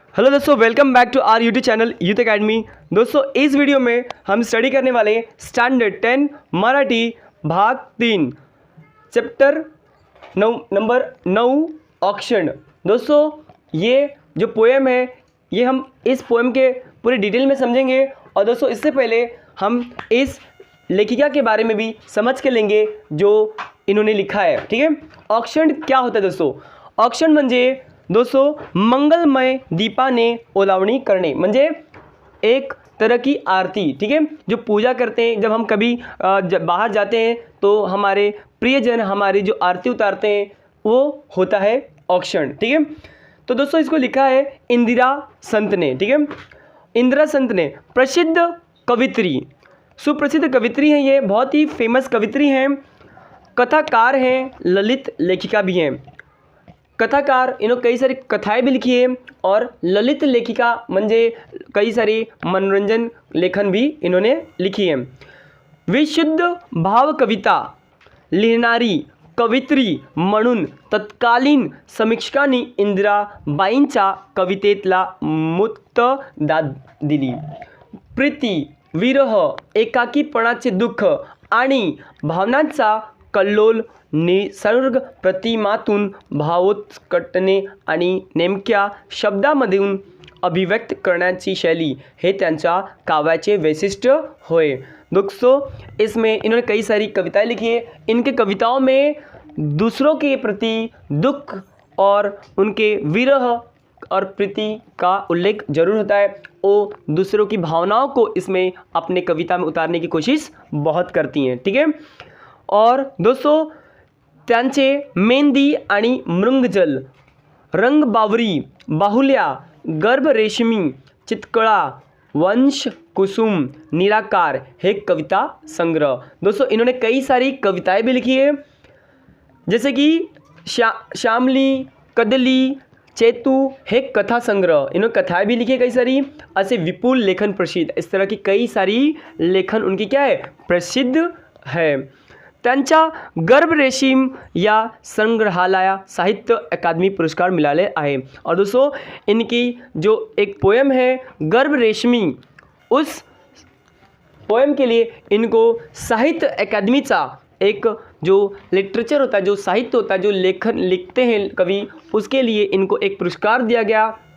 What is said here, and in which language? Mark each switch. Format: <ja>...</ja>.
<hi>Hello दोस्तों, welcome back to our YouTube channel youth academy. दोस्तों, इस वीडियो में हम स्टडी करने वाले हैं स्टैंडर्ड 10 मराठी भाग 3 चैप्टर नंबर 9 ऑक्शन। दोस्तों, ये जो पोएम है ये हम इस पोएम के पूरे डिटेल में समझेंगे। और दोस्तों, इससे पहले हम इस लेखिका के बारे में भी समझ के लेंगे जो इन्होंने लिखा है। ठीक है, ऑक्शन क्या होता है दोस्तों?</hi> <mr>ऑक्शन म्हणजे दोस्तों मंगलमय दीपाने ओलावणी करणे, म्हणजे</mr> <hi>एक तरह की आरती। ठीक है, जो पूजा करते हैं, जब हम कभी जब बाहर जाते हैं तो हमारे प्रियजन हमारी जो आरती उतारते हैं वो होता है ऑक्शन। ठीक है, तो दोस्तों इसको लिखा है इंदिरा संत ने। ठीक है, इंदिरा संत ने प्रसिद्ध कवित्री, सुप्रसिद्ध कवित्री हैं, ये बहुत ही फेमस कवित्री हैं, कथाकार हैं, ललित लेखिका भी हैं। कथाकार, इन्होंने कई सारी कथाएं भी लिखी है और ललित लेखिका म्हणजे कई सारी मनोरंजन लेखन भी इन्होंने लिखी है।</hi> <mr>विशुद्ध भाव कविता लिहिणारी कवित्री म्हणून तत्कालीन समीक्षकांनी इंदिराबाईंच्या कवितेतला मुक्त दाद दिली। प्रीती, विरह, एकाकीपणाचे दुःख आणि भावनांचा कल्लोल निसर्ग प्रतिमातून भावोत्कटने आणि नेमक्या शब्दामधून अभिव्यक्त करण्याची शैली हे त्यांच्या काव्याचे वैशिष्ट्य होय।</mr> <hi>दोस्तों, इसमें इन्होंने कई सारी कविताएं लिखी है। इनके कविताओं में दूसरों के प्रति दुख और उनके विरह और प्रीति का उल्लेख जरूर होता है। वो दूसरों की भावनाओं को इसमें अपने कविता में उतारने की कोशिश बहुत करती हैं।</hi> <mr>ठीक है, और दोस्तों त्यांचे मेहंदी आणि मृंगजल, रंगबावरी, बाहुल्या, गर्भ रेशमी, चितकळा, वंश कुसुम, निराकार हे कविता संग्रह।</mr> <hi>दोस्तों, इन्होंने कई सारी कविताएं भी लिखी है, जैसे कि श्यामली, कदली, चेतू</hi> <mr>हे कथा संग्रह।</mr> <hi>इन्होंने कथाएं भी लिखी है कई सारी, ऐसे विपुल लेखन प्रसिद्ध, इस तरह की कई सारी लेखन उनकी क्या है, प्रसिद्ध है।</hi> <mr>त्यांच्या गर्भ रेशीम या संग्रहालया साहित्य अकादमी पुरस्कार मिळाले आहे।</mr> <hi>और दोस्तों, इनकी जो एक पोएम है गर्भ रेशमी, उस पोएम के लिए इनको साहित्य अकादमीचा एक जो लिटरेचर होता है, जो साहित्य होता है, जो लेखन लिखते हैं कवि, उसके लिए इनको एक पुरस्कार दिया गया।</hi>